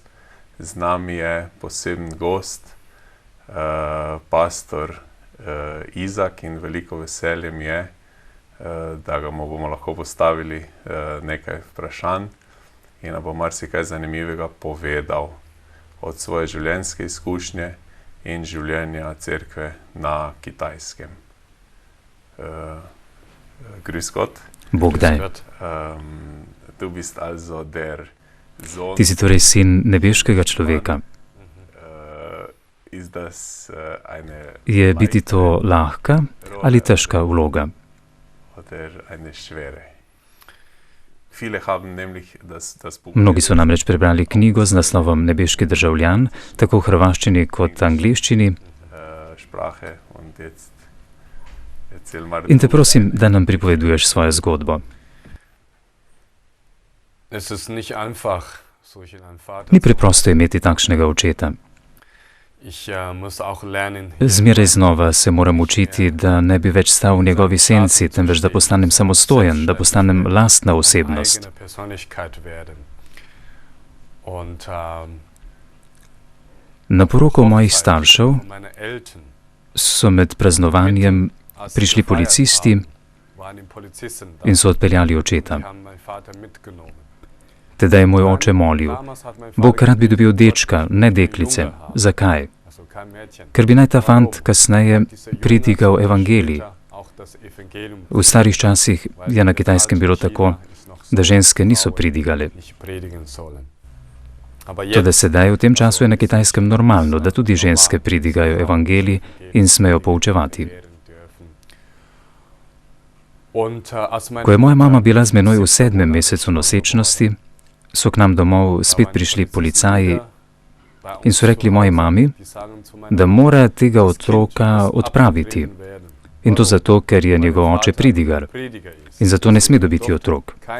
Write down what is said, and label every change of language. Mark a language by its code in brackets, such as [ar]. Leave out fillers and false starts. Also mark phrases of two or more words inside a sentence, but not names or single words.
[sl] Z nami je poseben gost, pastor Izak, in veliko veselje mi je, da ga mu bomo lahko postavili nekaj vprašanj in nam bo marsikaj zanimivega povedal od svoje življenjske izkušnje in življenja cerkve na Kitajskem. [de] Grüß Gott. [sl] Bog daj. [de] Du bist also der Sohn. [sl] Ti si torej sin nebeškega človeka. [de] Ist das eine [sl] Je biti to lahka ali težka vloga? [de] oder eine schwere? Viele haben nämlich das Buch. [sl] Mnogi so namreč prebrali knjigo z naslovom Nebeški državljan, tako v hrvaščini kot angleščini. [de] Sprache und jetzt erzähl mal. [sl] In te prosim, da nam pripoveduješ svojo zgodbo. [de] Es ist nicht einfach, solch einen Vater. [sl] Ni preprosto imeti takšnega očeta. [de] Ich muss auch lernen, [sl] Zmeraj znova se moram učiti, da ne bi več stal v njegovi senci, temveč da postanem samostojen, da postanem lastna osebnost. [de] eigene Persönlichkeit werden. Und [sl] Na poroko mojih staršev [de] meine Eltern [sl] so med praznovanjem [de] als [sl] prišli [de] gefeiert [sl] policisti [de] haben, waren die Polizisten da. [sl] in so odpeljali očeta. [de] Die haben meinen Vater mitgenommen. [sl] Tedaj je moj oče molil: [de] Damals hat mein [sl] Bog [de] Vater [sl] rad bi dobil dečka, ne deklice. Zakaj? [de] also kein Mädchen. [sl] Ker bi naj ta fant kasneje pridigal evangelij. [de] Auch das Evangelium [sl] V starih časih je na Kitajskem bilo tako, da ženske niso pridigale. [de] nicht predigen sollen. Aber [sl] Toda [de] jetzt [sl] sedaj v tem času je na Kitajskem normalno, da tudi ženske pridigajo evangelij in smejo poučevati. [de] Und als meine [sl] Ko je moja mama bila z menoj v 7. mesecu nosečnosti, so k nam domov spet prišli policaji in so rekli moji mami, da mora tega otroka odpraviti. In to zato, ker je njegov oče pridigar in zato ne sme dobiti otrok.